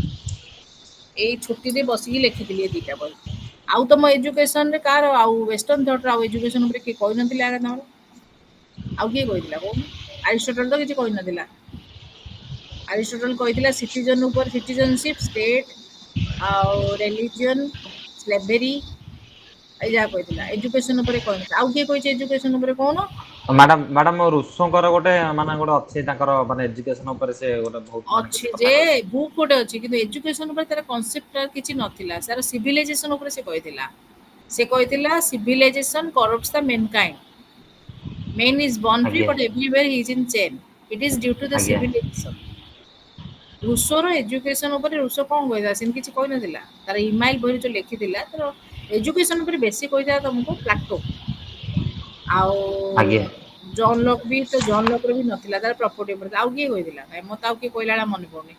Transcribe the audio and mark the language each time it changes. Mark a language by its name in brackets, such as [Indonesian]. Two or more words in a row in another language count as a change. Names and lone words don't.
[Odia] ଏଇ ଛୁଟିରେ ବସିକି ଲେଖିଥିଲି ଏ ଦିଟା ବହି ଆଉ ତମ ଏଜୁକେସନରେ କାହାର ଆଉ [English] western thought [Odia] ଆଉ ଏଜୁକେସନ ଉପରେ କିଏ କହିନଥିଲେ ଆଗ ତମର ଆଉ କିଏ କହିଥିଲା କହୁନ ଆରିଷ୍ଟଟଲ ତ କିଛି କହିନଥିଲା ଆରିଷ୍ଟଟଲ କହିଥିଲା ସିଟିଜନ ଉପରେ [English] citizenship state [Odia] ଆଉ [English] religion slavery [Odia] ଏଇ ଯାହା କହିଥିଲା ଏଜୁକେସନ ଉପରେ କହିନଥିଲା ଆଉ କିଏ କହିଛି ଏଜୁକେସନ ଉପରେ କହୁନ ମ୍ୟାଡାମ ରୁଷଙ୍କର ଗୋଟେ ମାନେ ଗୋଟେ ଅଛି ତାଙ୍କର ମାନେ ଏଜୁକେସନ ଉପରେ ସେ ଗୋଟେ ବହୁତ ମାନେ କିଛି ଅଛି କଥା ଯେ କହିଥିଲେ। ବୁକ୍ ଗୋଟେ ଅଛି କିନ୍ତୁ ଏଜୁକେସନ ଉପରେ ତାର କନସେପ୍ଟ କିଛି ନଥିଲା, ତାର ସିଭିଲାଇଜେସନ ଉପରେ ସେ କହିଥିଲା। ସେ କହିଥିଲା [English] civilization corrupts the mankind. Man is born free [Odia] ଆଜ୍ଞା [English] but everywhere he is in chain. It is due to the [Odia] ଆଜ୍ଞା [English] civilization. [Odia] ରୁଷୋର ଏଜୁକେସନ ଉପରେ ରୁଷୋ କଣ କହିଥିଲା ସେମିତି କିଛି କହିନଥିଲା। ତାର ଇମାଇଲ ବହିରେ ଯୋଉ ଲେଖିଥିଲା ତାର ଏଜୁକେସନ ଉପରେ ବେଶୀ କହିଥିଲା ତମକୁ ପ୍ଲାଟୋ। ଆଉ ଆଜ୍ଞା ଜନ୍ ଲକ୍ ବି ତ ଜନ୍ ଲକ୍ ର ବି ନଥିଲା, ତାର ପ୍ରପର୍ଟି ଉପରେ ଆଉ କିଏ କହିଥିଲା କାଇଁ ମତେ ଆଉ କିଏ କହିଲା ଭଳିଆ ମନେ ପଡୁନି।